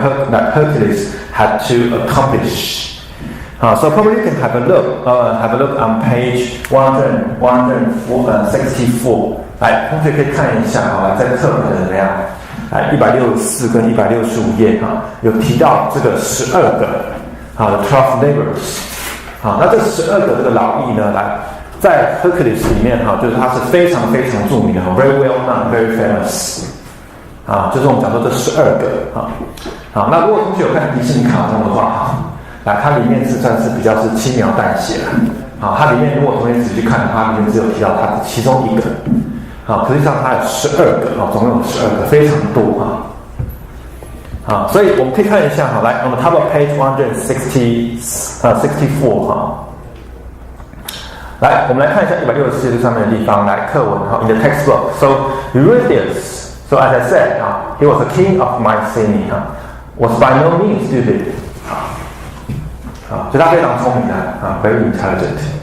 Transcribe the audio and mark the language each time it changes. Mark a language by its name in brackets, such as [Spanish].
[English] That Hercules had to accomplish. So probably you can have a look on page 164. [Chinese] 来，同学可以看一下在课本的怎么样？164跟165页有提到这个12个12 labors。那这12个这个劳役呢，在 Hercules 里面就是它是非常非常著名的 [English] very well known, very famous [Chinese] 就是我们讲说这12个那如果同学有看迪士尼卡通的话它里面是算是比较是轻描淡写它里面如果同学仔细去看它里面只有提到它其中一个实际上它有12个总共有12个，非常多所以我们可以看一下来我们 [English] top of page 164 [Chinese] 来我们来看一下164页上面的地方来课文 [English] in the textbook. So Eurystheus, so as I said, he was a king of Mycenae, was by no means stupid. [Chinese] 所以他非常聪明的 [English] very intelligent.